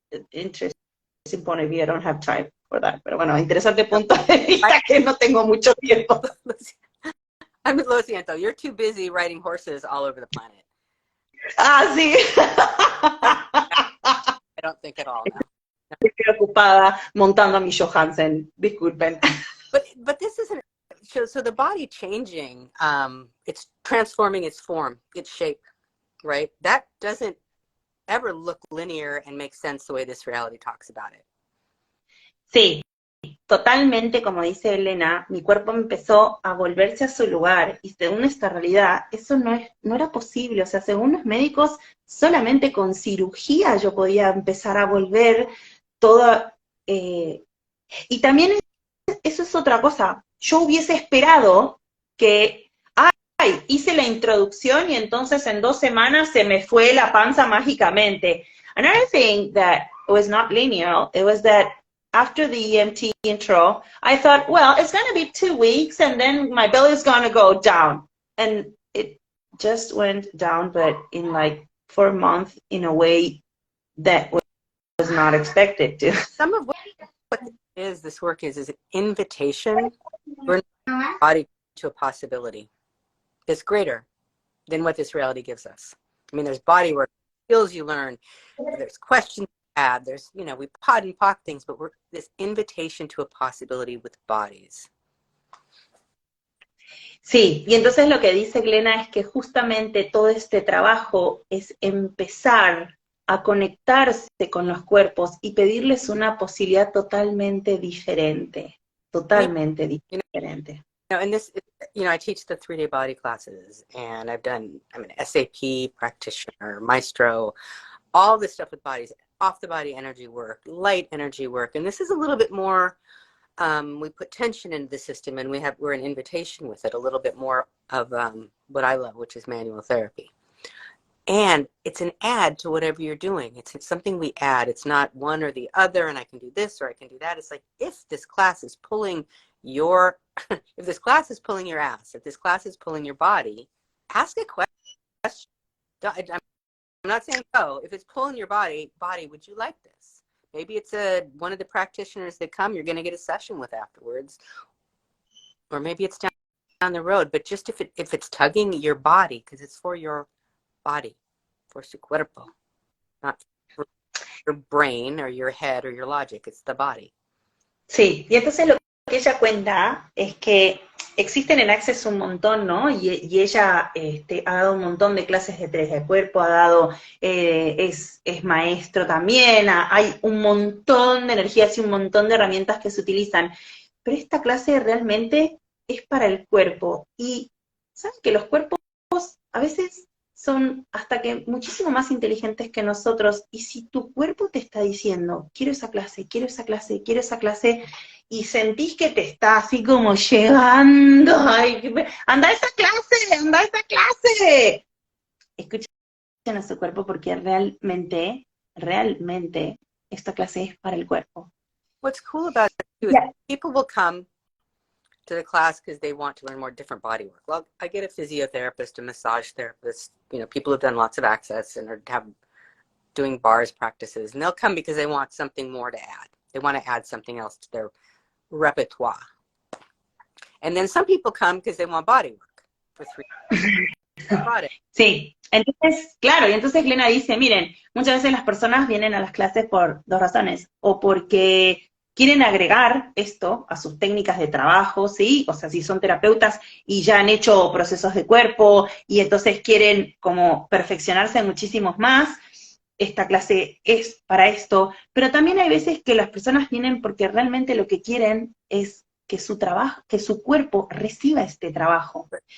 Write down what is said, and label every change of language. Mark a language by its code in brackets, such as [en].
[en] Interesting point of view, I don't have time for that. [es] Pero bueno, interesante punto de vista que no tengo mucho tiempo. Lo siento, [en] you're too busy riding horses all over the planet. [es] Ah, sí. [en] I don't think at all now. [es] Estoy preocupada montando a mi Johansen, disculpen. [en] But this isn't, so the body changing, it's transforming its form, its shape, right? That doesn't ever look linear and make sense the way this reality talks about it. [es] Sí, totalmente, como dice Elena, mi cuerpo empezó a volverse a su lugar, y según esta realidad, eso no era posible. O sea, según los médicos, solamente con cirugía yo podía empezar a volver toda... y también eso es otra cosa. Yo hubiese esperado que, hice la introducción y entonces en 2 semanas se me fue la panza mágicamente. [en] Another thing that was not linear, it was that after the EMT intro, I thought, well, it's going to be 2 weeks and then my belly is going to go down. And it just went down, but in like 4 months in a way that was not expected to. Some of what this work is an invitation for the body to a possibility that's greater than what this reality gives us. I mean, there's body work, skills you learn, there's questions you have, there's, you know, we pod and pock things, but we're this invitation to a possibility with bodies. [es] Sí, y entonces lo que dice Glena es que justamente todo este trabajo es empezar a conectarse con los cuerpos y pedirles una posibilidad totalmente diferente, totalmente diferente. [en] You know, and this, you know, I teach the 3-day body classes, and I'm an SAP practitioner, maestro, all this stuff with bodies, off the body energy work, light energy work, and this is a little bit more, we put tension into the system, and we're an invitation with it, a little bit more of what I love, which is manual therapy. And it's an add to whatever you're doing. It's something we add. It's not one or the other, and I can do this or I can do that. It's like, if this class is pulling your, if this class is pulling your ass, if this class is pulling your body, ask a question. I'm not saying go. If it's pulling your body, would you like this? Maybe it's one of the practitioners that come, you're going to get a session with afterwards. Or maybe it's down the road. But just if it's tugging your body, because it's for your body, for [es] su cuerpo, [en] not for your brain or your head or your logic, it's the body. [es] Sí, y entonces lo que ella cuenta es que existen en Access un montón, ¿no? Y ella ha dado un montón de clases de 3D cuerpo, ha dado, es maestro también, hay un montón de energías y un montón de herramientas que se utilizan, pero esta clase realmente es para el cuerpo. Y ¿saben que los cuerpos a veces son hasta que muchísimo más inteligentes que nosotros, y si tu cuerpo te está diciendo, quiero esa clase, quiero esa clase, quiero esa clase, y sentís que te está así como llegando, ay, anda a esa clase, anda a esa clase. Escuchen a su cuerpo porque realmente, realmente, esta clase es para el cuerpo. [en] What's cool about it too is Yeah. people will come to the class because they want to learn more different body work. Well, I get a physiotherapist, a massage therapist, you know, people who've done lots of access and are doing bars practices, and they'll come because they want something more to add. They want to add something else to their repertoire. And then some people come because they want body work for 3 body. [es] Sí, entonces, claro, y entonces Glena dice, miren, muchas veces las personas vienen a las clases por dos razones, o porque quieren agregar esto a sus técnicas de trabajo, ¿sí? O sea, si son terapeutas y ya han hecho procesos de cuerpo, y entonces quieren como perfeccionarse muchísimos más, esta clase es para esto, pero también hay veces que las personas vienen porque realmente lo que quieren es que su trabajo, que su cuerpo reciba este trabajo.